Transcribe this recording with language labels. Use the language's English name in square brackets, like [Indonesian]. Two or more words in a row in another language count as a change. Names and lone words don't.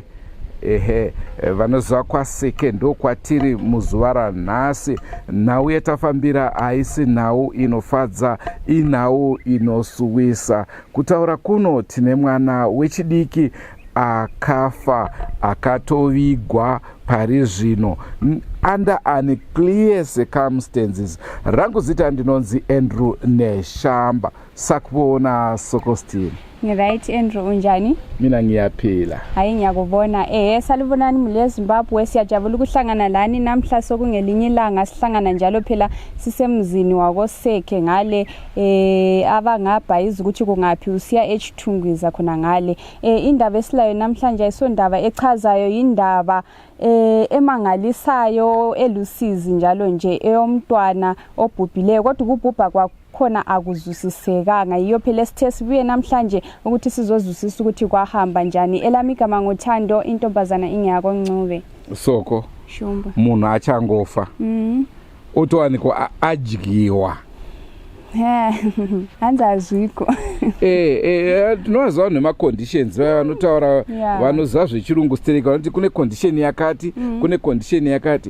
[Shona] Vanoziva Kwaseke ndo kwatiri muzuva ranhasi. Nhau yatafambira haisi nhau inofadza, inhau inosuwisa. Kutaura kuno tine mwana wechidiki akafa, akatovigwa pari zvino [English] under unclear circumstances. [Shona] Rangu zita ndinonzi Andrew Neshamba. Sakuona Sokostini. [North Ndebele] Right, Andrew unjani? Mina ngiyaphila. Hayi ngiyakubona. Salibonani mule eZimbabwe, siyajabula ukuhlangana lani namhla sokungelinye ilanga sihlangana njalo phela sisemzini wakoSeke ngale abangabhayiza ukuthi kungaphi usiya eChithungwiza khona ngale. Indaba esilayo namhlanje ayisondaba echazayo, indaba emangalisayo elusizi njalo nje eyomntwana obhubhileyo, kodwa ukubhubha kwakhona akuzwisisekanga. Yiyo phela sithe sibuye namhlanje ukuthi sizozwisisa ukuthi kwahamba njani. Elami igama ngoThando, intombazana ingiyako Ncube. [Shona] Soko Shumba munhu achangofa otowanikwa adyiwa. Hanzazviko. Tinoziva nemaconditions vanotaura vanoziva zvechirungu stereka vanoti kune condition yakati, kune condition yakati.